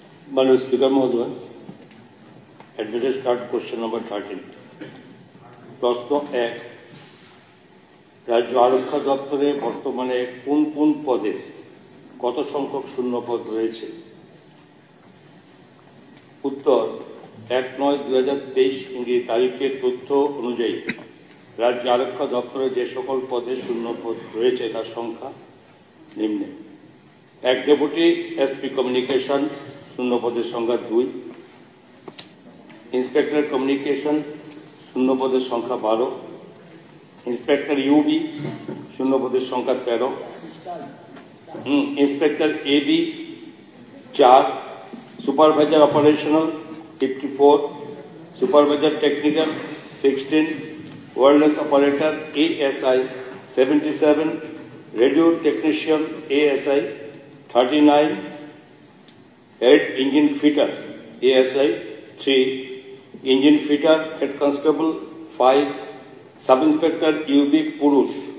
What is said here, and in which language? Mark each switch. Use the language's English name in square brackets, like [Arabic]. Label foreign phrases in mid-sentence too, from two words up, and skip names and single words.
[Bangla] মাননীয় স্পীকার মহোদয়, [English] admitted start question number 13। [Bangla] প্রশ্ন 1, রাজ্য আরক্ষা দপ্তরে বর্তমানে কোন কোন পদে কত সংখ্যক শূন্য পদ রয়েছে? उत्तर 1/9/2023 ইংরেজি তারিখের তথ্য অনুযায়ী রাজ্য আরক্ষা দপ্তরে যে সকল পদে শূন্য পদ রয়েছে তার সংখ্যা নিম্নে। 1 [English] Deputy SP Communication [Bangla] শূন্য পদের সংখ্যা 2, [English] Inspector Communication [Bangla] শূন্য পদের সংখ্যা 12, [English] Inspector UB [Bangla] শূন্য পদের সংখ্যা 13, ইন্সপেক্টর এবি 4, [English] Supervisor Operational 54, Supervisor Technical 16, Wireless Operator ASI 77, Radio Technician ASI 39, Head Engine Fitter ASI 3, Engine Fitter Head Constable 5, Sub Inspector UB पुरुष